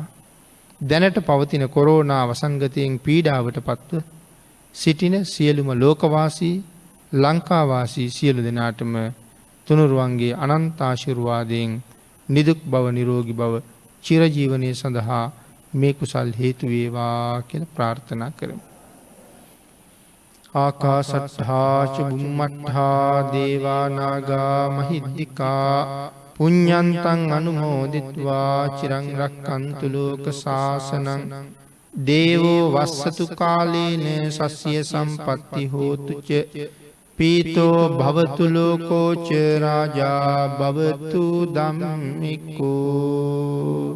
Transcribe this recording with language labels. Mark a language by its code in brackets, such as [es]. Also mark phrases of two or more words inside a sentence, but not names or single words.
[si] දැනට පවතින කොරෝනා වසංගතයෙන් පීඩාවට පත්ව සිටින සියලුම ලෝකවාසී ලංකාවාසී සියලු දෙනාටම තුනුරුවන්ගේ අනන්ත ආශිර්වාදයෙන් නිදුක් බව නිරෝගී බව චිරජීවනයේ සඳහා මේ කුසල් හේතු වේවා කියලා ප්‍රාර්ථනා කරමු. [pi] ආකාසට්ඨා ච බුම්මට්ඨා දේවා නාග මහිද්దికා පුඤ්ඤන්තං අනුමෝදිත්වා චිරං රක්ඛන්තු ලෝක සාසනං දේවෝ වස්සතු කාලේන සස්්‍ය සම්පත්ති හෝතු ච පීතෝ භවතු ලෝකෝ ච රාජා භවතු ධම්මිකෝ.